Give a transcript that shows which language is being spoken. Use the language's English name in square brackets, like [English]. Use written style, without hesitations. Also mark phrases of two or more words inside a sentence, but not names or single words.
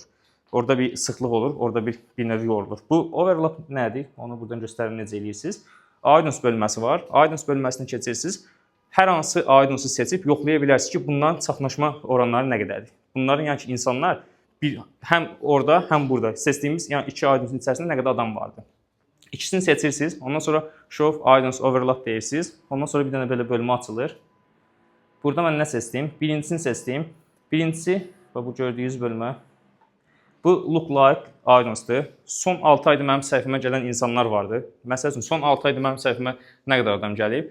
[Azerbaijani] Orada bir sıxlıq olur, orada bir növ yorulur. Bu overlap nədir? Onu buradan göstərim necə eləyirsiniz. Audience bölməsi var. Audience bölməsini keçirsiniz. Hər hansı audience-ı seçib yoxlaya bilərsiniz ki, bundan çaxnaşma oranları nə qədərdir. Bunların yəni ki, insanlar həm orada, həm burada seçdiyimiz yəni iki audience-in içərisində nə qədər adam vardı. İkisini seçirsiniz. Ondan sonra [English] show audience overlap [Azerbaijani] deyirsiniz. Ondan sonra bir dənə belə bölmə açılır. Burada mən nə seçdim? Birincisini seçdim. Birincisi, bu gördüyünüz bölmə. Bu [English] lookalike audience- [Azerbaijani] dır. Son 6 ayda mənim səhifəmə gələn insanlar vardı. Məsəl üçün, son 6 ayda mənim səhifəmə nə qədər adam gəlib?